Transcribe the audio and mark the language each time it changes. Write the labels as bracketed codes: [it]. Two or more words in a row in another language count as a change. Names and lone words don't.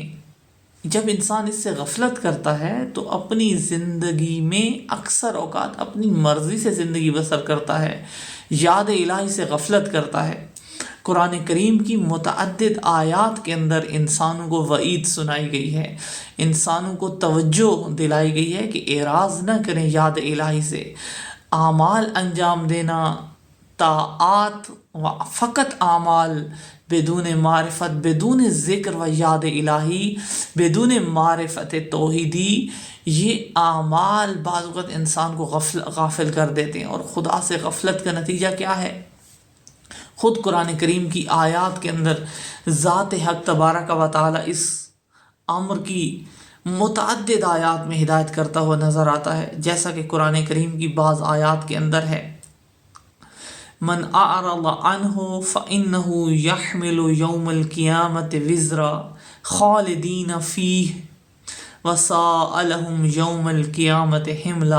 [ur] جب انسان اس سے غفلت کرتا ہے تو اپنی زندگی میں اکثر اوقات اپنی مرضی سے زندگی بسر کرتا ہے، یاد الہی سے غفلت کرتا ہے۔ قرآن کریم کی متعدد آیات کے اندر انسانوں کو وعید سنائی گئی ہے، انسانوں کو توجہ دلائی گئی ہے کہ اعراض نہ کریں یاد الہی سے، اعمال انجام دینا، طاعات و فقط اعمال بدون معرفت، بدون ذکر و یاد الہی، بدون معرفت توحیدی، یہ اعمال بعض اوقات انسان کو غافل کر دیتے ہیں۔ اور خدا سے غفلت کا نتیجہ کیا ہے؟ خود قرآن کریم کی آیات کے اندر ذات حق [ar] تبارک و تعالی [ur] اس امر کی متعدد آیات میں ہدایت کرتا ہوا نظر آتا ہے، جیسا کہ قرآن کریم کی بعض آیات کے اندر ہے، [ar] من اعرض عنہ فإنہ یحمل یوم القیامت وزرا خالدین فیہ وساء لہم یوم القیامت حملا۔